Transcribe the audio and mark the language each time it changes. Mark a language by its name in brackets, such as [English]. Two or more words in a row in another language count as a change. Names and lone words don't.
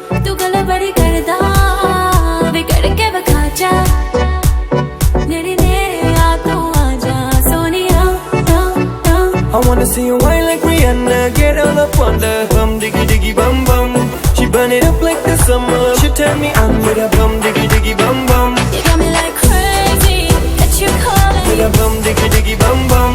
[Punjabi] ਤੂ ਗਲ ਬੜੀ ਕਰਦਾ ਵੇ ਕਰਕੇ ਬਖਾ ਜਾ ਮੇਰੇ ਨੇਰੇ ਆ ਤੂ ਆਜਾ ਸੋਨਿਆ [English] I wanna see you whine like Rihanna, get all up on the bum diggy diggy bum bum. She burn it up like the summer. She turn me on with a bum diggy diggy bum bum. You got me like crazy that you calling With a bum diggy diggy bum bum.